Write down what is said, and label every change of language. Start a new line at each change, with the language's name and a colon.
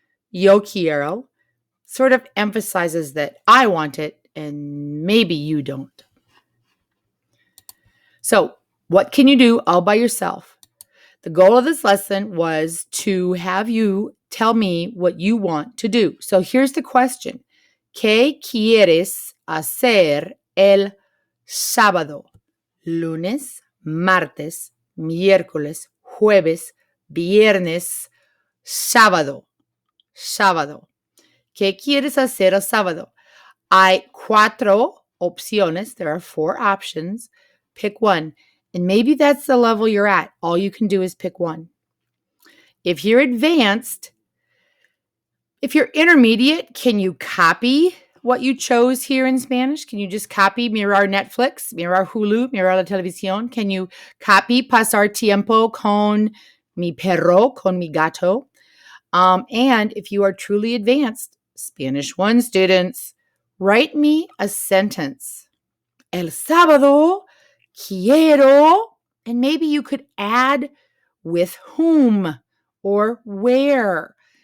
Spanish: Yo quiero
English: sort of emphasizes that I want it and maybe you don't. So, what can you do all by yourself? The goal of this lesson was to have you tell me what you want to do. So, here's the question.
Spanish: ¿Qué quieres hacer el sábado? Lunes, martes, miércoles, jueves, viernes, sábado. Sábado. ¿Qué quieres hacer el sábado? Hay 4 opciones.
English: There are 4 options. Pick one. And maybe that's the level you're at. All you can do is pick one. If you're advanced, if you're intermediate, can you copy what you chose here in Spanish? Can you just copy
Spanish: mirar Netflix, mirar Hulu, mirar la televisión?
English: Can you copy
Spanish: pasar tiempo con mi perro, con mi gato?
English: And if you are truly advanced, Spanish 1 students, write me a sentence.
Spanish: El sábado quiero,
English: and maybe you could add with whom or where.